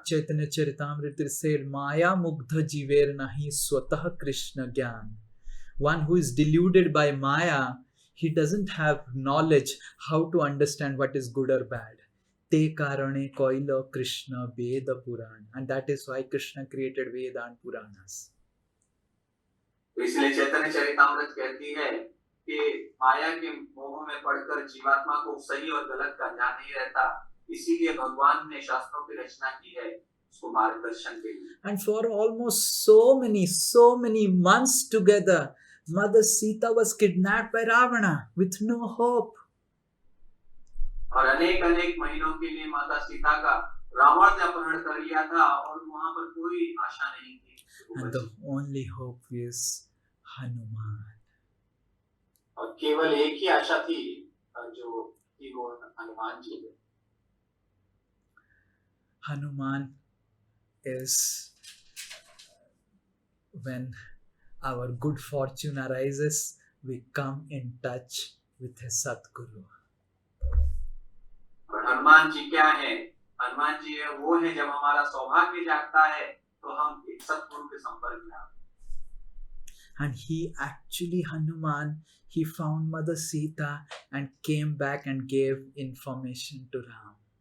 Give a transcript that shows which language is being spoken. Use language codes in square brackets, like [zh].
[bn] चैतन्य Charitamrita [en] said, [bn] माया मुग्ध जीवेर नहीं स्वतः कृष्ण ज्ञान. [en] One who is deluded by Maya, he doesn't have knowledge how to understand what is good or bad. [bn] Te karane koilo Krishna Veda Puran. [en] And that is why Krishna created Veda and Puranas. [hi] इसलिए चैतन्य चरितामृत कहती है कि माया के मोह में पड़कर जीवात्मा को सही और गलत का ज्ञान नहीं रहता, इसीलिए भगवान ने शास्त्रों की रचना की है उसको मार्गदर्शन के लिए। [en] And for almost so many months together, Mother Sita was kidnapped by Ravana with no hope. [hi] और अनेक महीनों के लिए माता सीता का रावण ने अपहरण कर लिया था और वहां पर कोई आशा नहीं थी। [en] And the only hope is Hanuman. [hi] और केवल एक ही आशा थी जो थी वो हनुमान जी थे। [en] Hanuman is when our good fortune arises, we come in touch with a Satguru. [hi] और हनुमान जी क्या है? हनुमान जी है वो है जब हमारा सौभाग्य जागता है तो हम एक सतगुरु के संपर्क में आते हैं। [en] And he actually, Hanuman, he found Mother Sita and came back and gave information to Ram.